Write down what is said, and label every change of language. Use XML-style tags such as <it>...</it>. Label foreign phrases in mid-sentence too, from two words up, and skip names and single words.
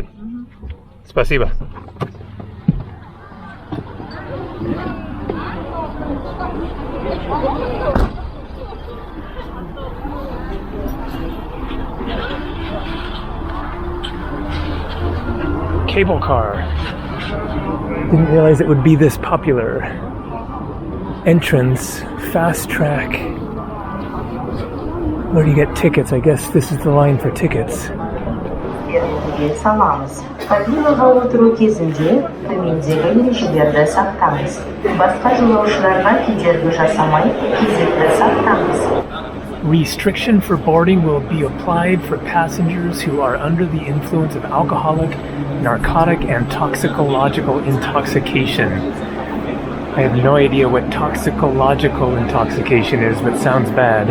<en>Спасибо. Cable car. Didn't realize it would be this popular. Entrance, fast track. Where do you get tickets? I guess this is the line for tickets.</en> <kk>Salamız. Kabina havutu кезінде төмендегі ережелерді сақтаңыз. Басқа жолаушыларға кедергі жасамай, кезекті сақтаңыз.</kk> <en>Restriction for boarding will be applied for passengers who are under the influence of alcoholic, narcotic, and toxicological intoxication. I have no idea what toxicological intoxication is, but sounds bad.</en>